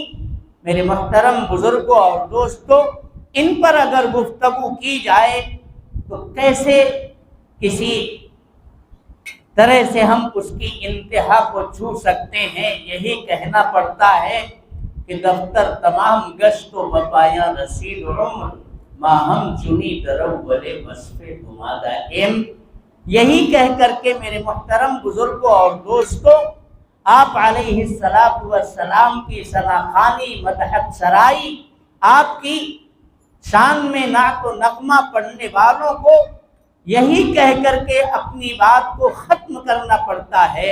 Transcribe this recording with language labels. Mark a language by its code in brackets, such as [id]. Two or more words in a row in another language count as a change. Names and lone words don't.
[ur] میرے محترم بزرگوں اور دوستوں، ان پر اگر گفتگو کی جائے تو کیسے کسی طرح سے ہم اس کی انتہا کو چھو سکتے ہیں؟ یہی کہنا پڑتا ہے کہ [fa] دفتر تمام گشت و بپایاں رسید عمر ماہم چنی درو بلے وصف گمادہ ایم۔ [ur] یہی کہہ کر کے میرے محترم بزرگوں اور دوستوں، آپ علیہ السلام کی ثناخوانی مدحت سرائی، آپ کی شان میں نعت و نغمہ پڑھنے والوں کو یہی کہہ کر کے اپنی بات کو ختم کرنا پڑتا ہے